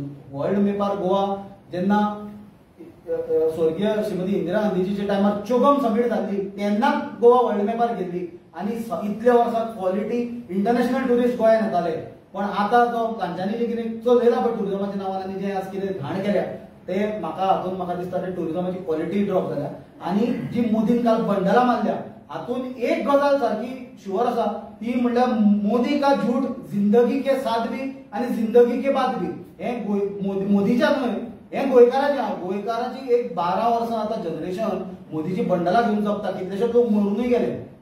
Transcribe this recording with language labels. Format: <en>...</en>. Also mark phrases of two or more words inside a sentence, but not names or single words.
<kok>वर्ल्ड मॅपार गोवा जेन्ना स्वर्गीय श्रीमती इंदिरा गांधीजीच्या टायमार चोगम समीट जाल्ली तेन्ना गोवा वर्ल्ड मॅपार गेल्ली आनी इतल्या वर्सां</kok> <en>quality international tourist</en> <kok>गोंयांत येताले. पण आतां जो तांच्यांनी जे कितें चलयला पळय टुरिजमाच्या नांवान आनी जे आज कितें घाण केल्या ते म्हाका दिसता ते टुरिजमाची</kok> <en>quality drop</en> <kok>जाल्या. आनी जी मोदीन काल बंडलां मारल्या हातून एक गजाल सारकी शुअर आसा ती म्हणल्यार</kok> <hi>मोदी का झूठ जिंदगी के साथ भी</hi> <kok>आनी</kok> <hi>जिंदगी के बाद भी.</hi> <kok>हे मोदीच्या न्हय, हे गोंयकाराची एक 12 वर्सां आतां जनरेशन मोदीची बंडलां घेवन जगता. कितलेशेच लोक मरूनय गेले.</kok>